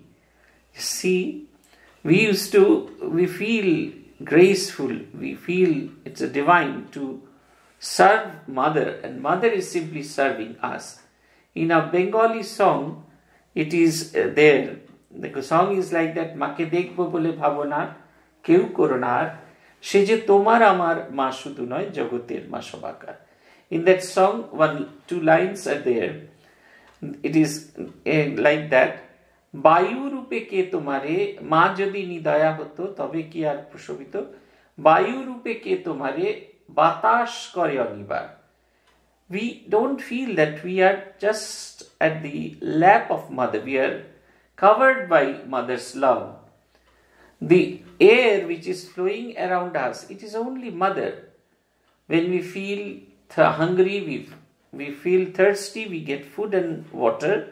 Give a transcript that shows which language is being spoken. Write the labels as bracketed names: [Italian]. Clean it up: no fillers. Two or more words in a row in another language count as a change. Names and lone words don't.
[English] You see, we feel graceful, we feel it's a divine to serve Mother, and Mother is simply serving us. In a Bengali song, it is there. The song is like that: [Bangla] "মাকে দেখব বলে ভাবনা, কেউ করোনার, সে যে তোমার আমার মা শুধু নয়, জগতের মা সবাকার." [English] In that song, 1-2 lines are there. It is like that: [Bangla] "বায়ু রূপে কে তোমারে, মা যদি নিদয়া হতো, তবে কি আর প্রসবিত, বায়ু রূপে কে তোমারে, বাতাস করে আনিবার." [English] We don't feel that we are just at the lap of Mother. We are covered by Mother's love. The air which is flowing around us, it is only Mother. When we feel hungry, we feel thirsty, we get food and water.